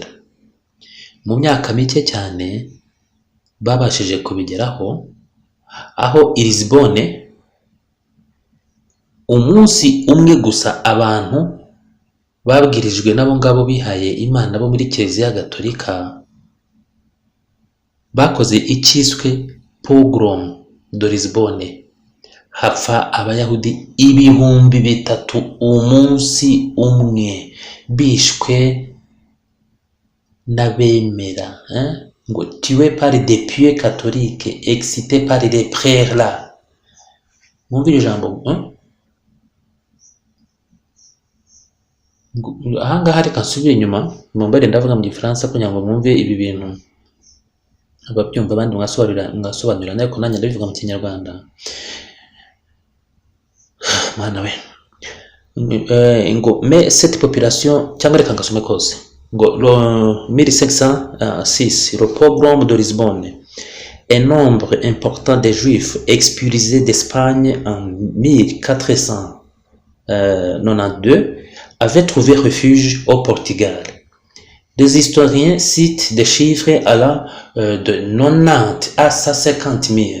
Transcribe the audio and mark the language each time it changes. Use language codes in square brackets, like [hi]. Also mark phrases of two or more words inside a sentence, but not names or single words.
[rw] Mu myaka mike cyane babashije kubigeraho, aho i Lisbonne umunsi umwe gusa abantu babwirijwe n'abo ngabo bihaye Imana bo muri Kiliziya Gatolika bakoze icyiswe [fr] pogrom de Lisbonne. [rw] Hapfa abayahudi 3,000 umunsi umwe, bishwe n'abemera, ngo [fr] tué par des pieux catholiques excités par les prêtres là. [rw] Mwumvire ijambo. Ahangaha reka nsubire inyuma mumbare ndavuga mu Gifaransa kugira ngo mwumve ibi bintu ababyumva abandi mwasobanurira, ariko nanjye ndabivuga mu Kinyarwanda. Mana we. [fr] Mais cette population, [rw] cyangwa reka ngasome kose, ngo [fr] 1506 le pogrom de Lisbonne, un nombre important de juifs expulsés d'Espagne en 1492 avaient trouvé refuge au Portugal. Les historiens citent des chiffres allant de 90 à 150 000.